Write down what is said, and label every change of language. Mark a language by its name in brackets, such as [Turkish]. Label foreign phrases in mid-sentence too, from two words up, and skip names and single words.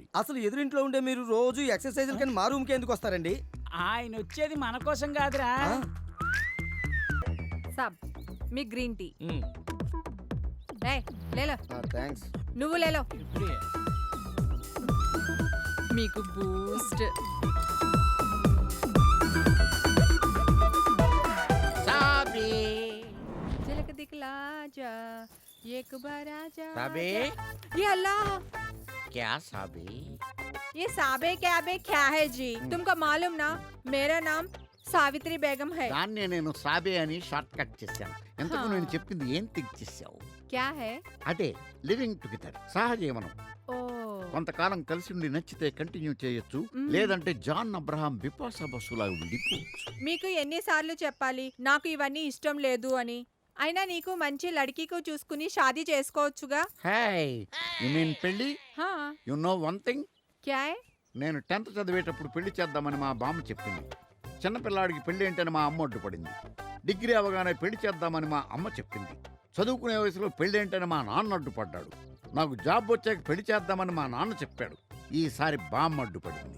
[Telugu] అసలు ఎదురింట్లో ఉండే మీరు రోజు ఎక్సర్సైజులు కానీ మా రూమ్కి ఎందుకు వస్తారండి? ఆయన వచ్చేది మన కోసం కాదురా. సాబ్, మీ గ్రీన్ టీ. మ్. లేలో, థ్యాంక్స్. నువ్వు లేలో. మీకు బూస్ట్. [Hindi] झलक दिखला जा एक बार आजा. साबे? ये अल्लाह, क्या साबे? ये साबे क्या है जी? तुमको मालूम ना, मेरा नाम సావిత్రి బేగం హై. [Telugu] దాన్నే నేను సాబే అని [English] short cut [Telugu] చేశాను. ఎంతకు నేను చెప్పింది ఏం థింక్ చేశావు? [Hindi] क्या है? [Telugu] అదే [English] living together, [Telugu] సహజీవనం. ఓ, కొంతకాలం కలిసి ఉండి నచ్చితే కంటిన్యూ చేయొచ్చు, లేదంటే జాన్ అబ్రహాం బిపాసా బసులా ఉండిపోవచ్చు. మీకు ఎన్నిసార్లు చెప్పాలి నాకు ఇవన్నీ ఇష్టం లేదు అని? అయినా నీకు మంచి లడ్కీకు చూసుకుని షాదీ చేసుకోవచ్చుగా. [English] Hi, you mean పెళ్లి? హా, You know one thing, [Hindi] क्या है? [Telugu] నేను 10th చదివేటప్పుడు పెళ్లి చేద్దామని మా బామ్మ చెప్పింది. చిన్నపిల్లాడికి పెళ్లి ఏంటని మా అమ్మ అడ్డుపడింది. డిగ్రీ అవగానే పెళ్లి చేద్దామని మా అమ్మ చెప్పింది. చదువుకునే వయసులో పెళ్లి ఏంటని మా నాన్న అడ్డుపడ్డాడు. నాకు జాబ్ వచ్చాక పెళ్లి చేద్దామని మా నాన్న చెప్పాడు. ఈసారి బామ్మ అడ్డుపడింది.